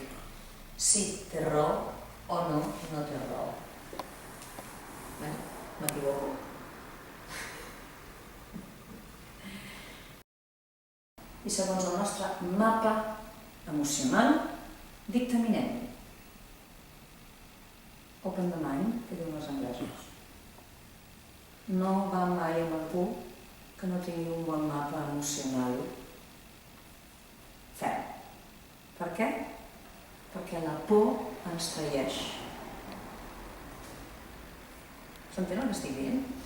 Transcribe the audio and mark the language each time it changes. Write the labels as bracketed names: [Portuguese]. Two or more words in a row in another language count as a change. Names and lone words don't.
[Catalan] Sí, té raó o no té raó. M'equivoco. I segons el nostre mapa emocional, dictaminem. [English] Open the mind, [Catalan] que diuen els anglesos. No va mai amb algú que no tingui un bon mapa emocional ferm. Per què? Perquè la por ens traeix. S'entén el que estic dient?